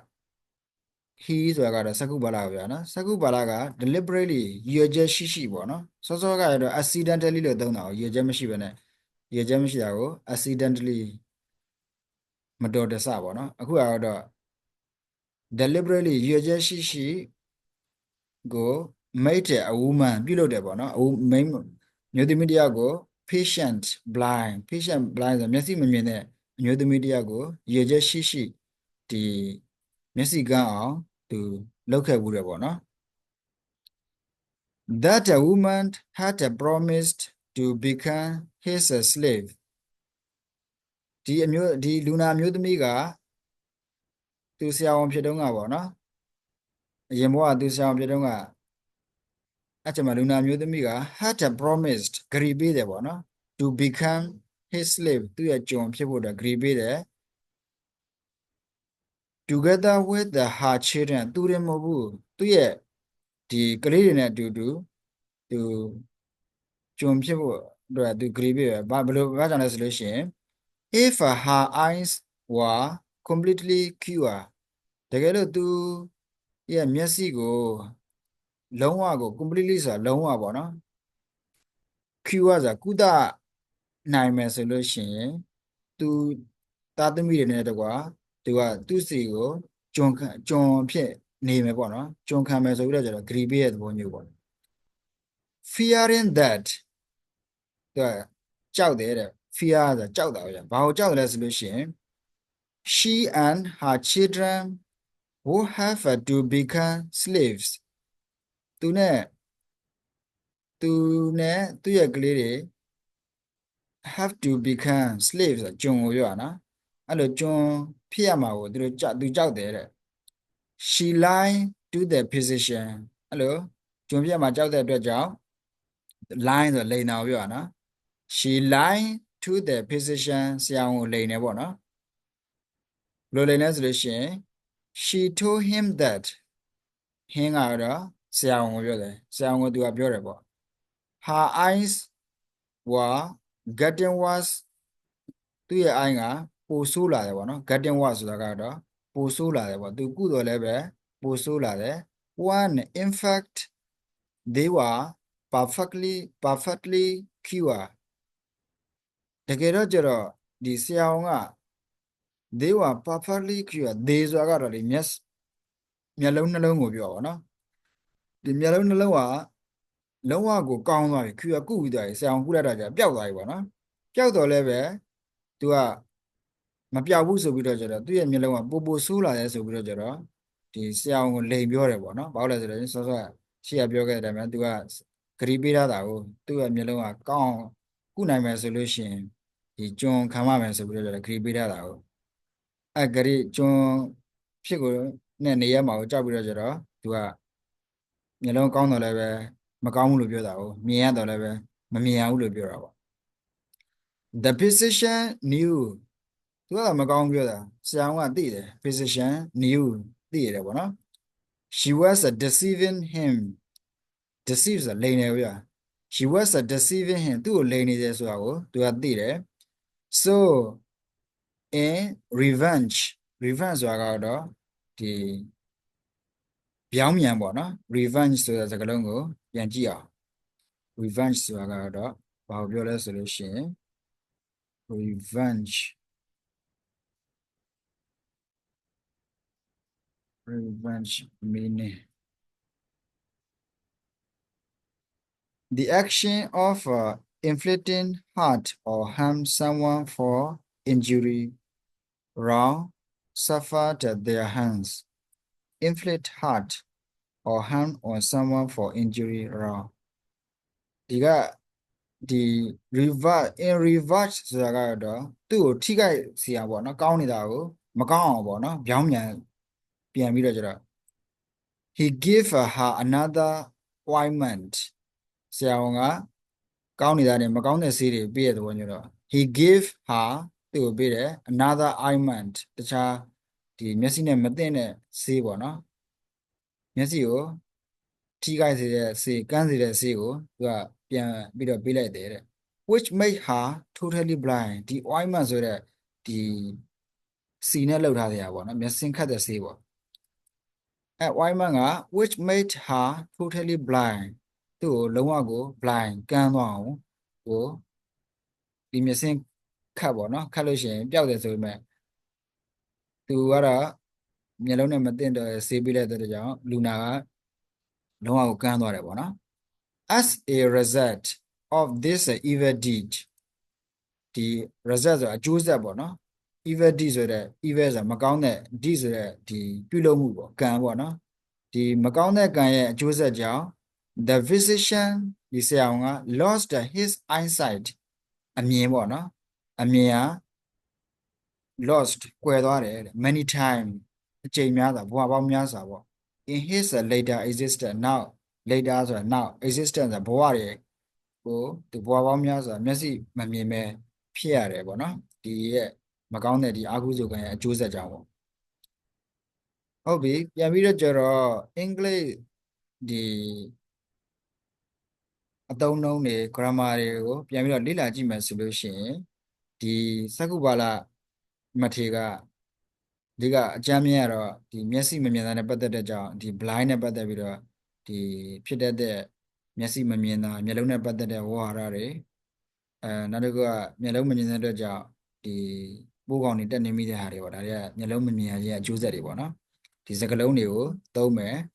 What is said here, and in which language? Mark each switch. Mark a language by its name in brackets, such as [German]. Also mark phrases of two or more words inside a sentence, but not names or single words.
[Burmese] he ဆိုတာကတော့စကုဘာလာပဲဗျာနော်စကုဘာလာက deliberately ရည်ရွယ်ချက်ရှိပေါ့နော်စောစောကတော့ accidentally လို့သုံးတာကိုရည်ရွယ်ချက်မရှိဘဲနဲ့ရည်ရွယ်ချက်မရှိတာကို accidentally မတော်တဆပေါ့နော်အခုကတော့ deliberately ရည်ရွယ်ချက်ရှိကို [English] made a woman [Burmese] ပြုလုပ်တယ်ပေါ့နော်မျိုးသမီးတယောက်ကို [English] patient blind [Burmese] ဆိုမျက်စိမမြင်တဲ့အမျိုးသမီးတယောက်ကိုရည်ရွယ်ချက်ရှိဒီမျက်စိကန်းအောင်သူလုပ်ခဲ့ဘူးတယ်ပေါ့နော် [English] that a woman had promised to become his slave [Burmese] ဒီလူနာမျိုးသမီးကသူဆရာဝန်ဖြစ်တုန်းကပေါ့နော်အရင်ဘဝသူဆရာဝန်ဖြစ်တုန်းကအချက်မှာလူနာမျိုးသမီးက [English] had promised [Burmese] ဂရီပေးတယ်ပေါ့နော် [English] to become his slave [Burmese] သူ့ရဲ့ကျွန်ဖြစ်ဖို့အတွက်ဂရီပေးတယ် [English] together with her children [Burmese] သူတွေမဟုတ်ဘူးသူ့ရဲ့ဒီကလေးတွေနဲ့အတူတူသူကျွန်ဖြစ်ဖို့အတွက်သူဂရီပေးတယ်ဘာကြောင့်လဲဆိုလို့ ရှိရင် [English] if her eyes were completely cure [Burmese] တကယ်လို့သူရဲ့မျက်စိကိုလုံးဝကို completely ဆိုတာလုံး ဝပေါ့နော် cure ဆိုတာကုသနိုင်မယ်ဆိုလို့ရှိရင်သူသားသမီး တွေနဲ့တကွာသူ့စီကိုကျွန်ဖြစ်နေမယ်ပေါ့နော်ကျွန်ခံမယ်ဆိုပြီးတော့ကျတော့ agree ပေးတဲ့သဘောမျိုးပေါ့ [English] fearing that [Burmese] သူကကြောက်တယ်တဲ့ fear ဆိုကြောက်တာဗျာဘာကိုကြောက်တယ်လဲဆိုလို့ရှိရင် [English] she and her children who have to become slaves [Burmese] သူနဲ့သူ့ရဲ့ကလေးတွေ [English] have to become slaves [Burmese] ဆိုကျွန်ကိုပြောတာနော်အဲ့လိုကျွန်ဖြစ်ရမှာကိုသူကြောက်တယ်တဲ့ [English] she lie to the physician [Burmese] အဲ့လိုကျွန် ဖြစ်ရမှာကြောက်တဲ့အတွက်ကြောင့် lie ဆိုလိန်တာကိုပြောတာနော် [English] she lie to the physician [Burmese] ဆရာဝန်ကိုလိန် တယ်ပေါ့နော်ဘယ်လိုလိန်လဲဆိုလို့ရှိရင် [English] she told him that [Burmese] ဟင်းကတော့ဆရာဝန်ကိုပြောတယ်ဆရာဝန်ကသူကပြောတယ်ပေါ့ [English] her eyes were getting worse [Burmese] သူ့ရဲ့ eye ကပိုဆိုးလာတယ်ပေါ့နော် [English] getting worse [Burmese] ဆိုတာကတော့ပိုဆိုးလာတယ်ပေါ့သူကုတော့လည်းပဲပိုဆိုးလာတယ် [English] one in fact they were perfectly cured [Burmese] တကယ်တော့ကျတော့ဒီဆရာဝန်က [English] they were perfectly cured [Burmese] they ဆိုတာကတော့ဒီမျက်လုံးနှလုံးကိုပြောပါတော့ဒီမျက်လုံးနှလုံးကလုံးဝကိုကောင်းသွားပြီခွေကုပြီးသွားပြီဆရာဝန်ကုလိုက်တာကျပျောက်သွားပြီပေါ့နော်ပျောက် တော့လည်းပဲသူကမပျောက်ဘူးဆိုပြီးတော့ကျတော့သူ့ရဲ့မျက်လုံးကပိုဆိုးလာတယ်ဆိုပြီးတော့ကျတော့ဒီဆရာဝန်ကိုလိန်ပြောတယ်ပေါ့နော်ဘာလို့လဲဆိုတော့စောစောရှေ့ကပြောခဲ့ တဲ့အတိုင်းပဲသူကဂရီပေးထားတာကိုသူ့ရဲ့မျက်လုံးကကောင်းကုနိုင်မယ်ဆိုလို့ရှိရင်ဒီကျွန်ခံရမယ်ဆိုပြီးတော့ကျ တော့ဂရီပေးထားတာကိုအဲ့ဂရီကျွန်ဖြစ်ကိုနဲ့နေရမှာကိုကြောက်ပြီးတော့ကျတော့သူကမျက်လုံးကောင်းတော့လည်းပဲမကောင်းဘူးလို့ပြောတာကိုမြင်ရတော့လည်းပဲမမြင်ရဘူးလို့ပြောတာပေါ့ [English] the physician knew [Burmese] သူကမကောင်းပြောတာဆရာဝန်ကသိတယ် [English] physician knew [Burmese] သိရတယ်ပေါ့နော် [English] she was deceiving him [Burmese] deceive ဆိုတာလိန်တယ်ဗျာ [English] she was deceiving him [Burmese] သူ့ကိုလိန်နေတယ်ဆိုတာကိုသူကသိတယ် so [English] in revenge [Burmese] ဆိုတာကတော့ဒီပြောင်းပြန်ပေါ့နော် revenge ဆိုတဲ့စကားလုံးကိုပြန်ကြည့်အောင် revenge ဆိုတာကတော့ဘာကိုပြောလဲဆိုလို့ရှိရင် [English] revenge meaning the action of inflicting hurt or harm someone for injury wrong suffered at their hands inflict hurt or harm on someone for injury wrong [Burmese] ဒီကဒီ reverse ဆိုတာကတော့သူ့ကိုထိခိုက်စေရပေါ့နော်ကောင်းနေတာကိုမကောင်းအောင်ပေါ့နော်ပြောင်းပြန်ပြီးတော့ကျတော့ [English] he gave her another ointment [Burmese] ဆရာဝန်ကကောင်းနေတာနဲ့မကောင်းတဲ့ဆေးတွေပေးတဲ့သဘောမျိုးတော့ [English] he gave her [Burmese] သူ့ကိုပေးတယ် [English] another ointment [Burmese] တခြားဒီမျက်စိနဲ့မသင့်တဲ့ဆေးပေါ့နော်မျက်စိကိုထိခိုက်စေတဲ့ဆေးကန်းစေ တဲ့ဆေးကိုသူကပြန်ပြီးတော့ပေးလိုက်တယ်တဲ့ [English] which made her totally blind [Burmese] ဒီ ointment ဆိုတဲ့ဒီစီနဲ့လှုပ်ထားတဲ့ပေါ့နော်မျက်စင်ခတ်တဲ့ဆေးပေါ့အဲ ointment က [English] which made her totally blind [Burmese] သူ့ကိုလုံးဝကို blind ကန်းသွားအောင်ကိုဒီမျက်စင်ခတ်ပေါ့နော်ခတ်လို့ရှိရင်ပျောက်တယ်ဆိုပေ မဲ့သူကတော့မျက်လုံးနဲ့မသင့်တော့ဆေးပေးလိုက်တဲ့ကြောင့်လူနာကလုံးဝကိုကန်းသွားတယ်ပေါ့နော် [English] as a result of this evil deed [Burmese] ဒီ result ဆိုတာအကျိုးဆက်ပေါ့နော် [English] evil deed [Burmese] ဆိုတဲ့ evil ဆိုတာမကောင်းတဲ့ deed ဆိုတဲ့ဒီပြုလုပ်မှုပေါ့ကံပေါ့နော်ဒီမကောင်းတဲ့ကံရဲ့အကျိုးဆက်ကြောင့် [English] the physician [Burmese] ဒီဆရာဝန်က [English] lost his eyesight [Burmese] အမြင်ပေါ့နော်အမြင်က lost ကွယ်သွားတယ် [English] many time [Burmese] အကြိမ်များစွာဘဝပေါင်းများစွာပေါ့ [English] in his later existence now [Burmese] later ဆိုတာ [English] now existence [Burmese] ဆိုတာဘဝတွေကိုသူဘဝပေါင်းများစွာမျက်စိမမြင်ပဲဖြစ်ရတယ်ပေါ့နော်ဒီရဲ့မကောင်းတဲ့ဒီအာဟုဇုကံရဲ့အကျိုးဆက်ကြောင့်ပေါ့ဟုတ်ပြီပြန်ပြီးတော့ကျတော့အင်္ဂလိပ်ဒီ အသုံးအနှုန်းတွေ grammar တွေကိုပြန်ပြီးတော့လေ့လာကြည့်မယ်ဆိုလို့ရှိရင်ဒီစက္ခုပါဠမထေကဒီကအကြမ်းမြင်ရတော့ဒီမျက်စိမမြင်တာနဲ့ပတ်သက်တဲ့ကြောင့်ဒီ blind နဲ့ပတ်သက်ပြီးတော့ဒီဖြစ်တတ်တဲ့မျက်စိမမြင်တာမျက်လုံးနဲ့ပတ်သက်တဲ့ဝေါဟာရတွေနောက်တစ်ခုကမျက်လုံးမမြင်တဲ့အတွက်ကြောင့်ဒီပိုးကောင်တွေတက်နေမိတဲ့ဟာတွေပေါ့ဒါတွေကမျက်လုံးမမြင်ရခြင်းအကျိုးဆက်တွေပေါ့နော်ဒီစကားလုံးတွေကိုသုံးမယ်